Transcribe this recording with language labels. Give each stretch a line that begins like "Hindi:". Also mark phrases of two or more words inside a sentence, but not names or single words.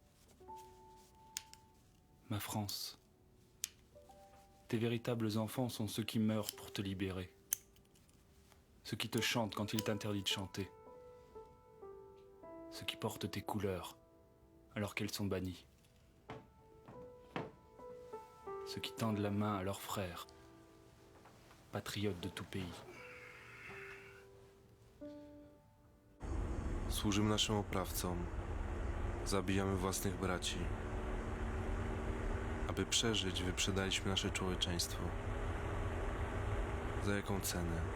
French: Ma France, tes véritables enfants sont ceux qui meurent pour te libérer, ceux qui te chantent quand il t'interdit de chanter, ceux qui portent tes couleurs alors qu'elles sont bannies, ceux qui tendent la main à leurs frères patriotes de tout pays.
Polish: Służymy naszym oprawcom. Zabijamy własnych braci. Aby przeżyć, wyprzedaliśmy nasze człowieczeństwo. Za jaką cenę?